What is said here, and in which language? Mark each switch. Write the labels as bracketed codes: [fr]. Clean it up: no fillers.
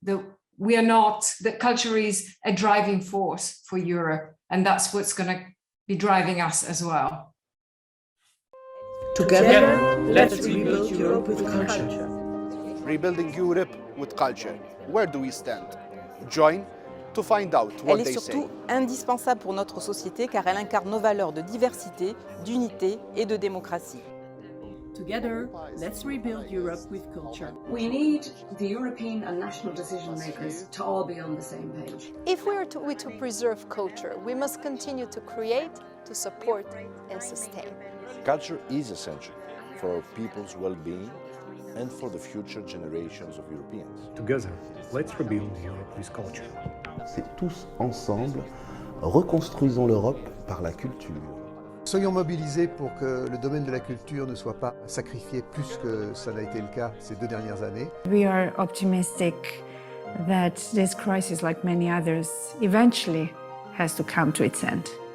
[en] that culture is a driving force for Europe. And that's what's going to be driving us as well. Together, let's rebuild Europe with culture. Rebuilding Europe with culture. Where do we stand? Join to find out what they say. [fr] Elle est surtout indispensable pour notre société car elle incarne nos valeurs de diversité, d'unité et de démocratie. [en] Together, let's rebuild Europe with culture. We need the European and national decision makers to all be on the same page. If we are to preserve culture, we must continue to create, to support and sustain. Culture is essential for our people's well-being and for the future generations of Europeans. Together, let's rebuild Europe with culture. [fr] C'est tous ensemble, reconstruisons l'Europe par la culture. Soyons mobilisés pour que le domaine de la culture ne soit pas sacrifié plus que ça n'a été le cas ces 2 dernières années. [en] We are optimistic that this crisis, like many others, eventually has to come to its end.